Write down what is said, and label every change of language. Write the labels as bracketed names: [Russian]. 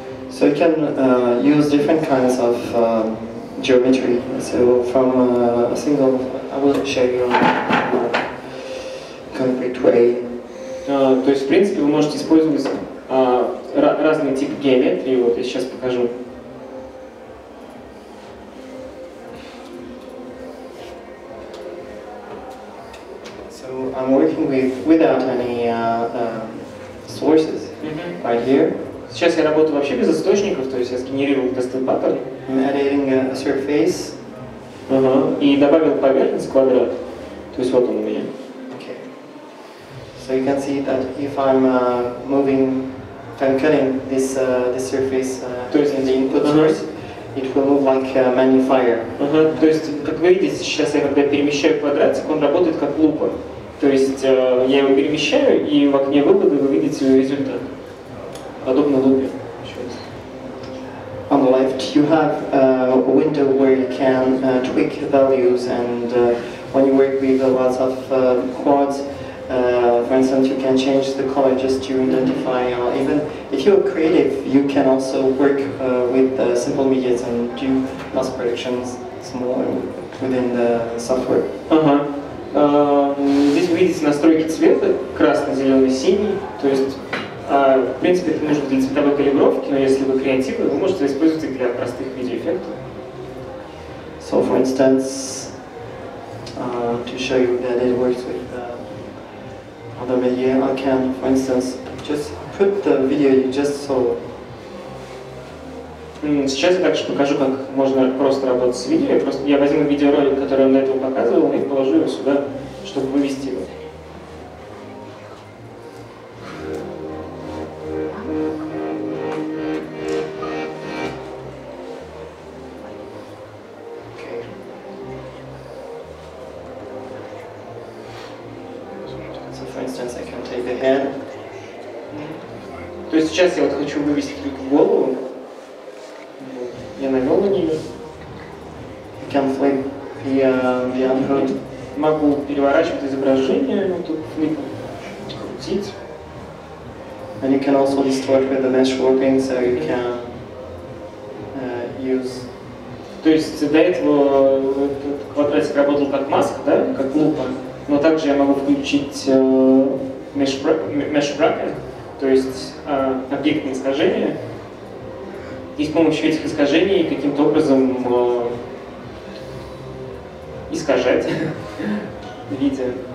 [English] So you can use different kinds of geometry. So from a single, I will show you in a concrete way. [Russian] То есть, в принципе, вы можете использовать разные типы геометрии. Вот я сейчас покажу. [English] So I'm working without any sources right here. [Russian] Сейчас я работаю вообще без источников, то есть я сгенерировал тестовый паттерн. [English] I'm adding a surface. [Russian] И добавил поверхность квадрат. То есть вот он у меня. [English] Okay. So you can see that if I'm moving, if I'm cutting this surface in the input source, it will move like a magnifier. [Russian] То есть, как вы видите, сейчас я когда перемещаю квадратик, он работает как лупа. То есть я его перемещаю, и в окне вывода вы видите результат. Подобно лупе. [English] On the left, you have a window where you can tweak values, and when you work with lots of Quartz, for instance, you can change the color just to identify, even if you're creative, you can also work with simple medias and do post-productions within the software. [Russian] Здесь вы видите настройки цвета, красный, зеленый, синий, то есть, в принципе, это нужно для цветовой калибровки, но если вы креативны, вы можете использовать их для простых видеоэффектов. [English] So, for instance, to show you that it works with other media, I can, for instance, just put the video you just saw. [Russian] Сейчас я также покажу, как можно просто работать с видео. Я возьму видеоролик, который я до этого показывал, и положу его сюда, чтобы вывести его. [English] So, for instance, I can take the head. [Russian] То есть сейчас я вот хочу вывести только голову. Я навел на нее. [English] You can flip the output. [Russian] Могу переворачивать изображение, ну тут флипом крутить. [English] And you can also distort with the mesh warping, so you can use. [Russian] То есть до этого этот квадратик работал как маска, да, как лупа, но также я могу включить mesh wrapping, то есть объектные искажения. И с помощью этих искажений каким-то образом искажать видео.